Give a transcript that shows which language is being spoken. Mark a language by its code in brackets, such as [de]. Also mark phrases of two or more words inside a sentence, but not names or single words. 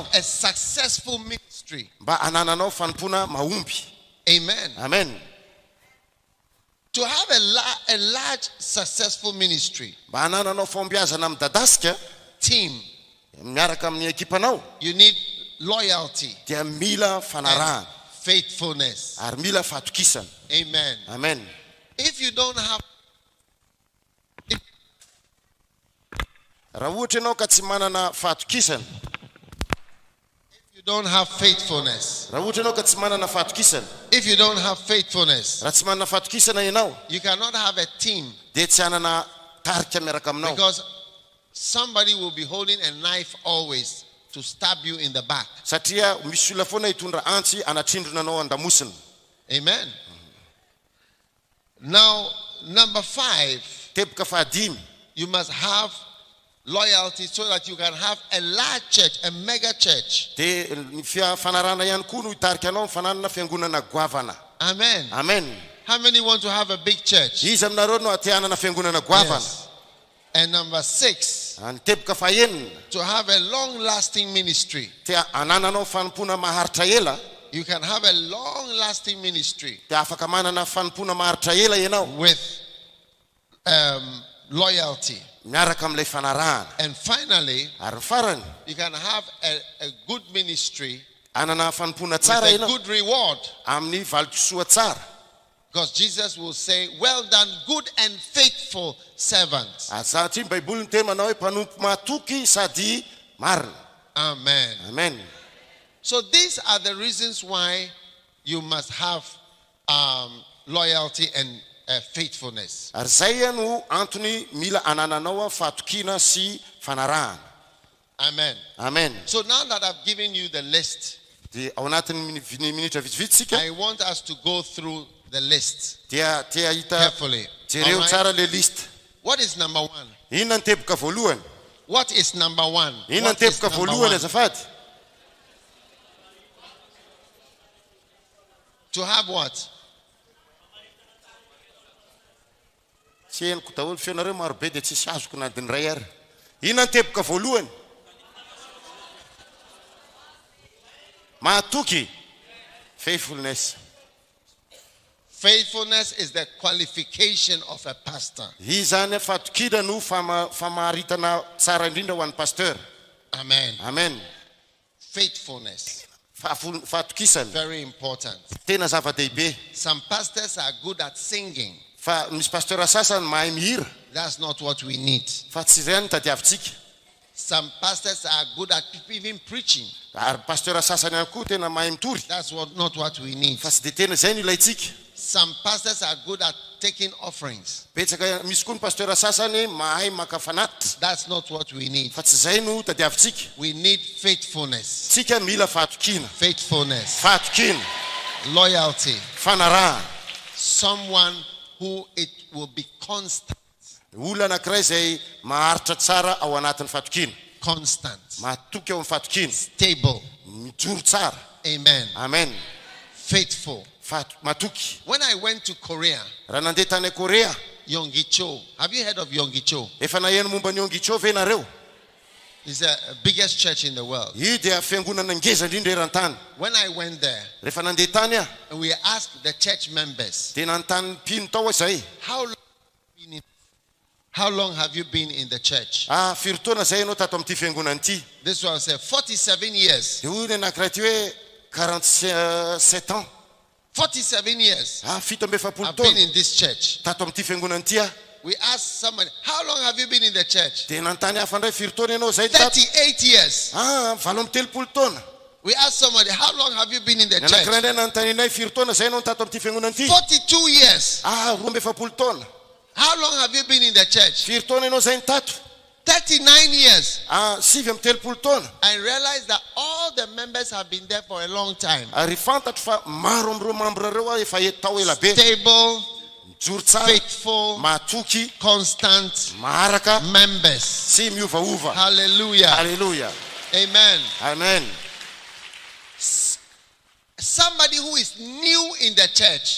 [en] have a successful ministry. [mg] mba anananao fanompona mahomby. [en] Amen. [mg] Amen. [en] To have a large successful ministry [mg] Mba anananao fombiazana amin'ny dadasika [en] team, [mg] miaraka amin'ny ekipanao, [en] you need loyalty [mg] dia mila [en] and [mg] fanarahana [en] faithfulness. [mg] ary mila fahatokisana. [en] Amen. [mg] Amen. [en] If you don't have, [mg] Raha ohatra ianao ka tsy manana fahatokisana, [en] you don't have faithfulness. [mg] raha ohatra ianao ka tsy manana fahatokisana, [en] If you don't have faithfulness, [mg] raha tsy manana fahatokisana ianao, [en] you cannot have a team, [mg] dia tsy hanana tarika miaraka aminao. [en] because somebody will be holding a knife always to stab you in the back. [mg] Satria misy olona foana hitondra antsy anatrindrona anao an-damosina. [en] Amen. Now, number 5, [mg] Teboka fahadimy, [en] you must have loyalty so that you can have a large church, a mega church. [mg] dia ny fanarana ihany koa no hitarika anao mifananana fiangonana goavana. [en] Amen. [mg] Amen. [en] How many want to have a big church? [mg] Izy aminareo no ate hanana fiangonana goavana. [en] Yes. And number 6, [mg] Ny teboka fahaenina, [en] to have a long-lasting ministry. [mg] tia anananao fanompona maharitra ela, [en] You can have a long-lasting ministry [mg] dia afaka manana fanompona maharitra ela ianao [en] with loyalty. [mg] miaraka amin'ilay fanarahana. [en] And finally, [mg] Ary ny farany, [en] you can have a good ministry [mg] anana fanompona [en] with [mg] tsara [en] a [mg] ianao [en] good reward. [mg] amin'ny valokisoa tsara. [en] Because Jesus will say, well done, good and faithful servant. [mg] Satria ny baiboly ny teny manao hoe mpanompo mahatoky sady marina. [en] Amen. [mg] Amen. [en] So these are the reasons why you must have loyalty and faithfulness. [mg] Ary zay no antony mila anananao fahatokina sy fanarahana. [en] Amen. [mg] Amen. [en] So now that I've given you the list, [mg] Dia ao anatin'ny minitra vitsivitsika [en] I want us to go through the list [mg] dia tia hita [en] carefully. [mg] jereo [en] All right? [mg] tsara le lista. [en] What is number one? [mg] Inona ny teboka voalohany? [en] What is number one? [mg] Inona ny [en] What is [mg] teboka [en] number [mg] voalohany [en] one? [mg] azafady? [en] To have what? [mg] Tsy henoko daholo feonareo maro be dia tsisy azoko na adiny ray ary. Inona ny teboka voalohany? Mahatoky. [en] Faithfulness. Faithfulness is the qualification of a pastor. [mg] Izy zany fahatokina no famaharitana tsara indrindra ho an'ny pasteur. [en] Amen. [mg] Amen. [en] Faithfulness. [mg] Fahatokisana. [en] Very important. [mg] Tena zava-dehibe. [en] Some pastors are good at singing. [mg] Fa misy pasteur sasany mahay mihira. [en] That's not what we need. [mg] Fa tsy zay ny tadiavintsika. [en] Some pastors are good at even preaching. [mg] Ary pasteur sasany ihany koa tena mahay mitory. [en] That's not what we need. [mg] Fa tsy dia tena zay no ilaitsika. [en] Some pastors are good at taking offerings. [mg] Betsaka misy koa ny pasteur sasany mahay maka fanatitra. [en] That's not what we need. [mg] Fa tsy zay no tadiavintsika. [en] We need faithfulness. [mg] Tsika mila fahatokina. [en] Faithfulness. [mg] Fahatokina. [en] Loyalty. [mg] Fanarahana. [en] Someone who it will be constant. [mg] Olona anankiray zay maharitra tsara ao anatin'ny fahatokina. [en] Constant. [mg] Mahatoky ao amin'ny fahatokina. [en] Stable. [mg] Mijoro tsara. [en] Amen. [mg] Amen. [en] Faithful. [mg] Matoky. [en] When I went to Korea, [mg] Raha nandeha tany Korea. [en] Yonggi-cho. Have you heard of Yonggi-cho? [mg] Efa naheno momba ny Yonggi-cho ve nareo? [en] It's the biggest church in the world. [mg] Io dia fiangonana ngeza indrindra eran-tany. [en] When I went there, [mg] Rehefa nandeha tany aho, [en] and we asked the church members, [mg] dia nanontany mpino tao zay. [en] how long have you been in the church? [mg] Firy taona zay ianao tato amin'ity fiangonana ity? [en] This one said 47 years. [mg] Dia hoy ny anankiray ty hoe 47 ans. [en] 47 years. [mg] Fito amby efapolo [en] I've been [mg] taona [en] in this church. [mg] tato amin'ity fiangonana ity aho. [en] We asked somebody, how long have you been in the church? [mg] Dia nanontany hafa indray firy taona ianao zay tato? [en] 38 years. [mg] telopolo taona. [en] We asked somebody, how long have you been in the [mg] Ny anankiray [en] church? [mg] indray nanontany anay firy taona zay ianao tato amin'ity fiangonana ity? [en] 42 years. [mg] 12 taona. [en] How long have you been in the church? [mg] Firy taona ianao zay ny tato? [en] 39 years. [mg] 7 telopolo. [en] I realized that all the members have been there for a long time. [mg] Ary fantatro fa maro amin'ireo membre reo efa tao ela be. [en] Stable, [mg] Mijoro tsara, [en] faithful, [mg] mahatoky, [en] constant [mg] maharaka, [en] members. [mg] sy miovaova. [en] Hallelujah. [mg] Hallelujah. [en] Amen. [mg] Amen. [en] Somebody who is new in the church